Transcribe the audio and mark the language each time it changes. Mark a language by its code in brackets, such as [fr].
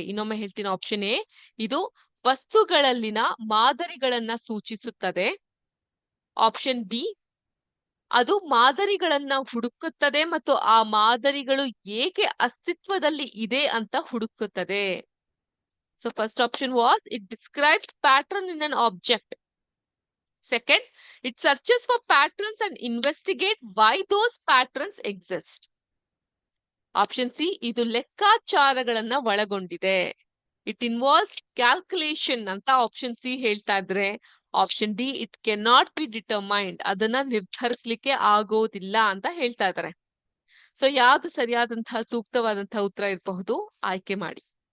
[kn] ಇನ್ನೊಮ್ಮೆ ಹೇಳ್ತೀನಿ, option A ಇದು ವಸ್ತುಗಳಲ್ಲಿನ ಮಾದರಿಗಳನ್ನ ಸೂಚಿಸುತ್ತದೆ. ಆಪ್ಷನ್ ಬಿ ಅದು ಮಾದರಿಗಳನ್ನ ಹುಡುಕುತ್ತದೆ ಮತ್ತು ಆ ಮಾದರಿಗಳು ಏಕೆ ಅಸ್ತಿತ್ವದಲ್ಲಿ ಇದೆ ಅಂತ ಹುಡುಕುತ್ತದೆ. [en] So first option was it describes pattern in an object. Second, it searches for patterns and investigate why those patterns exist. [kn] Option C, ಇದು ಲೆಕ್ಕಾಚಾರಗಳನ್ನ ಒಳಗೊಂಡಿದೆ. [en] It involves calculation [kn] ಅಂತ ಆಪ್ಷನ್ ಸಿ ಹೇಳ್ತಾ ಇದ್ರೆ, option D [en] it can not be determined, [kn] ಅದನ್ನ ನಿರ್ಧರಿಸಲಿಕ್ಕೆ ಆಗೋದಿಲ್ಲ ಅಂತ ಹೇಳ್ತಾ ಇದ್ದಾರೆ. ಸೊ ಯಾವ್ದು ಸರಿಯಾದಂತಹ ಸೂಕ್ತವಾದಂತಹ ಉತ್ತರ ಇರಬಹುದು, ಆಯ್ಕೆ ಮಾಡಿ.